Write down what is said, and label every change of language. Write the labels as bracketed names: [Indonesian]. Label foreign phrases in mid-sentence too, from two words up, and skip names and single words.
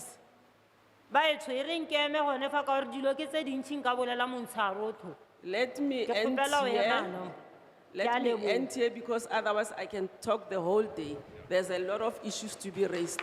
[Northern Sotho] Ba e tshwere nkeme gone fa ka gore dilo ke tse dintšhi nka bolela montshwarotho. [English] Let me [Northern Sotho] Ke [English] end [Northern Sotho] kgopela ho [English] here. [Northern Sotho] ema no. [English] Let me end here because otherwise I can talk the whole day. There's a lot of issues to be raised.